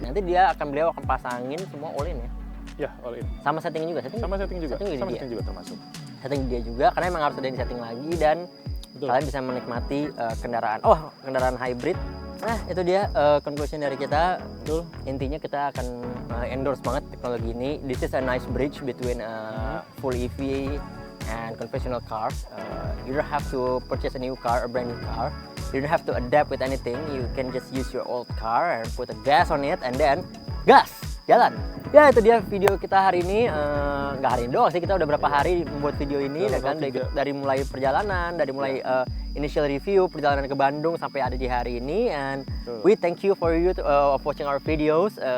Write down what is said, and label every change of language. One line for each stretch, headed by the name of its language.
Indonesian: Nanti beliau akan pasangin semua all in ya. Ya, all in. Sama setting juga, Sama setting juga termasuk. Setting dia juga, karena emang harus ada di setting lagi dan kalian bisa menikmati kendaraan hybrid. Nah itu dia conclusion dari kita. Intinya kita akan endorse banget teknologi ini.
English: This is a nice bridge between full EV and conventional cars. You don't have to purchase a new car, a brand new car. You don't have to adapt with anything. You can just use your old car and put a gas on it and then gas, jalan.
Indonesian: Ya itu dia video kita hari ini. Nggak hari ini doang sih, kita udah berapa hari membuat video ini. Dari mulai perjalanan, dari mulai initial review perjalanan ke Bandung sampai ada di hari ini.
English: And we thank you for you of watching our videos.